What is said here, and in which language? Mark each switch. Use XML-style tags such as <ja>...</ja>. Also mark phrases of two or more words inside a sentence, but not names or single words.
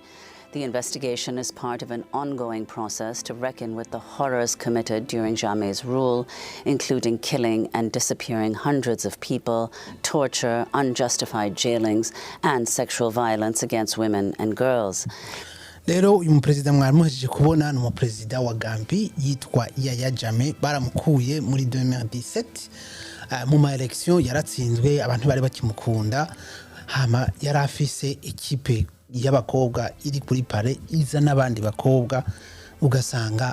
<en>The investigation is part of an ongoing process to reckon with the horrors committed during Jammeh's rule, including killing and disappearing hundreds of people, torture, unjustified jailings, and sexual violence against women and girls.</en> <rn>Rero uyu president mwamuhejeje kubona no president wa Gambia yitwa Yaya Jammeh baramukuye muri 2017 mu ma election yaratsinzwe abantu bari bakimukunda hama yarafise equipe y'abakobwa iri kuri pare iza nabandi bakobwa ugasanga</rn>